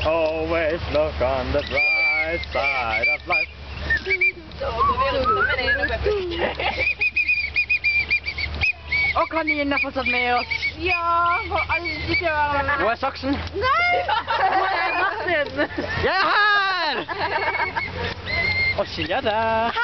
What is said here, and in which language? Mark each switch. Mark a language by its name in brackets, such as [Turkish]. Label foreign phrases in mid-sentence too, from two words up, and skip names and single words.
[English] Always look on the bright side of life. [Norwegian] Og kaninen har fortsatt med oss. Ja, får aldri til å være med. Hvor er saksen? Nei! Hvor er Martin? Jeg er her! Og Silje er der.